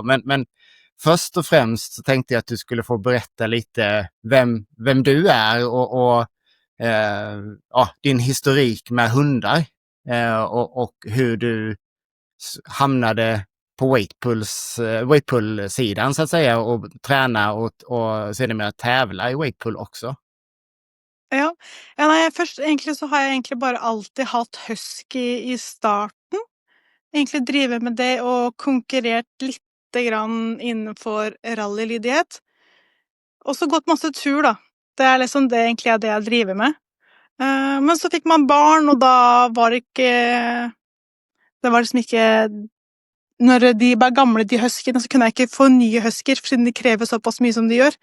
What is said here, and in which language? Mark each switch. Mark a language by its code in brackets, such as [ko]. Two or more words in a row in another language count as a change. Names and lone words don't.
[sv] Men först och främst så tänkte jag att du skulle få berätta lite vem du är och din historik med hundar och hur du hamnade på weightpull-sidan så att säga och träna och sedermera tävla i weightpull också. [no] Ja. Nej, først egentlig så har jeg egentlig bare alltid hatt husky i starten. Egentlig drivet med det og konkurrert lite grann innenfor rallylydighet. Og så gått masse tur, da. Det er liksom det egentlig er det jeg driver med. Men så fikk man barn, og da var det ikke Det var liksom ikke Når de ble gamle, de huskyene, så kunne jeg ikke få nye huskyer, siden de krever såpass mye som de gjør.